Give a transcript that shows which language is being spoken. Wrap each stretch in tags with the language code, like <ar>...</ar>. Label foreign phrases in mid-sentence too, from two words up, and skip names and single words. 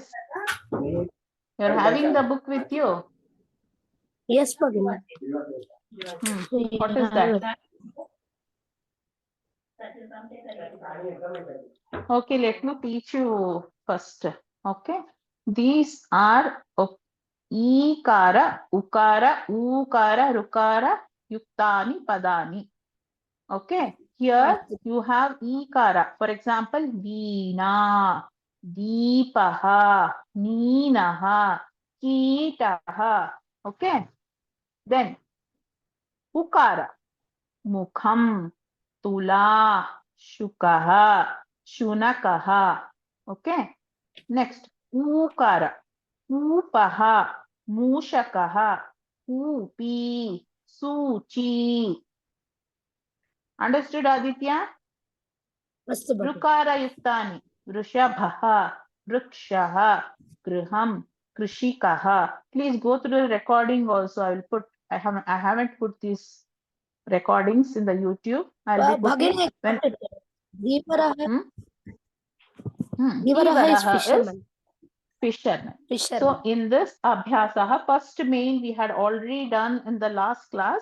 <en>You're having the book with you? Yes, Bhagini. What is that? Okay, let me teach you first. Okay, these are</en> <sa>इकार, उकार, उकार, ऋकार, युक्तानि पदानि.</sa> <en>Okay, here you have ikara. For example, veena,</en> <sa>दीपः, नीनः, कीटः.</sa> <en>Okay, then</en> <sa>उकार, मुखम्, तुला, शुकः, शुनकः.</sa> <en>Okay. Next,</en> <sa>ऊकार, ऊपः, मूषकः, ऊपी, सूची.</sa> <en>Understood, Aditya?</en> <sa>ऋकारयुक्तानि. वृषभः, वृक्षः, गृहं, कृषिकः.</sa> <en>Please go through the recording also. I will put. I haven't put this recordings in the YouTube. I'll be putting when</en> <sa>Dhivaraha. Dhivaraha</sa> <en>is fisherman. Fisherman. So in this abhyasaha, first main we had already done in the last class.</en>